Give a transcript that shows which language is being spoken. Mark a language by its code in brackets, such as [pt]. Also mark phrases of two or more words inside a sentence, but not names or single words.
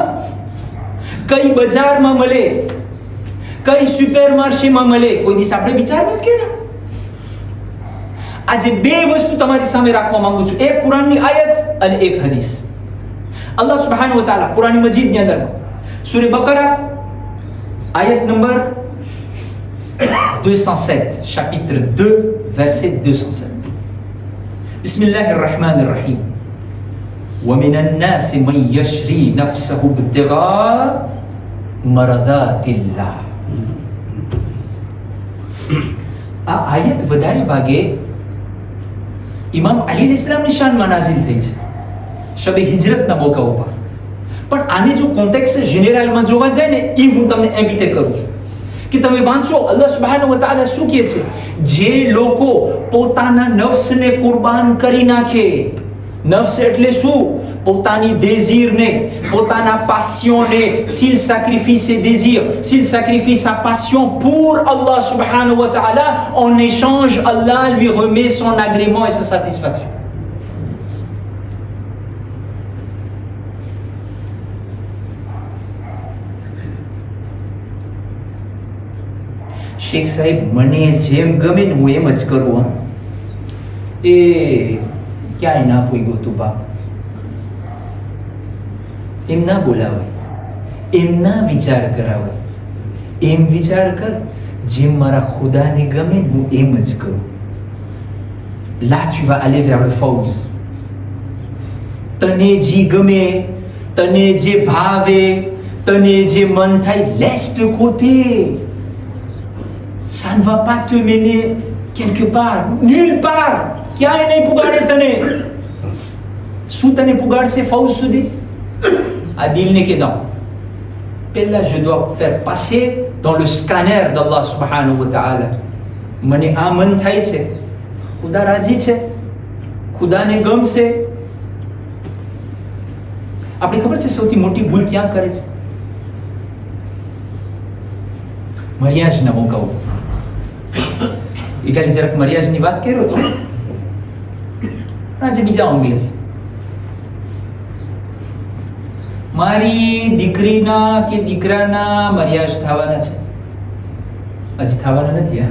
[gu] કઈ બજારમાં મળે, કઈ સુપર માર્કેટમાં મળે? કોઈ દિવસ આપણે વિચાર નથી કર્યા? આજે બે વસ્તુ તમારી સામે રાખવા માંગુ છું, એક કુરાનની આયત અને એક હદીસ. [ar] الله سبحانه وتعالى [gu] કુરાન મજીદની અંદર સૂરે બકરા આયત નંબર 207, [fr] chapitre 2 verset 207. [ar] بسم الله الرحمن الرحيم. ومن الناس من يشري نفسه ابتغاء مرضات الله. [gu] આ આયત વધારે ભાગે ઇમામ અલી અલૈહિસ્સલામની શાનમાં નાઝિલ થઈ છે, શબે હિજરતના મોકા ઉપર. પણ આને જો કોન્ટેક્સ્ટ જનરલમાં જોવા જાય ને, એ હું તમને ઇન્વિટેટ કરું છું કે તમે વાંચો [ar] الله سبحانه وتعالى [gu] શું કહે છે. જે લોકો પોતાના નફ્સને કુરબાન કરી નાખે, નફ્સ એટલે શું? પોતાની désirs-ને, પોતાના passions-ને, [fr] s'il sacrifie ses désirs, s'il sacrifie sa passion pour Allah [ar] سبحانه وتعالى, [fr] en échange Allah lui remet son agrément et sa satisfaction. [gu] શેખ સાહેબ મને જેમ ગમે ને હું એમ જ કરું. એ ક્યાંય ના પૂગ્યો તું બાપ, એમ ના બોલાવે, એમ ના વિચાર કરાવે, એમ વિચાર કર જેમ મારા ખુદાને ગમે હું એમ જ કરું. [fr] Là tu vas aller vers le fawz. [gu] તને જે ગમે, તને જે ભાવે, તને જે મન થાય, [fr] laisse de côté. Ça ne va pas te mener quelque part, nulle part. [gu] ક્યાંય નહીં પુગાડે તને. શું તને પુગાડશે ફૌજ સુધી? [fr] à dire que non. Là, je dois faire passer dans le scanner d'Allah [ar] سبحانه وتعالى. [gu] મને આ મન થાય છે, ખુદા રાજી છે, ખુદાને ગમશે. આપણે ખબર છે સૌથી મોટી ભૂલ ક્યાં કરે છે? મરિયાજના મોકાઓ. એ ખાલી જરાક મરિયાજની વાત કર્યો તો આજે બીજા અંગલેથી મારી દીકરીના કે દીકરાના મરિયાજ થવાના છે, હજી થવાના નથી.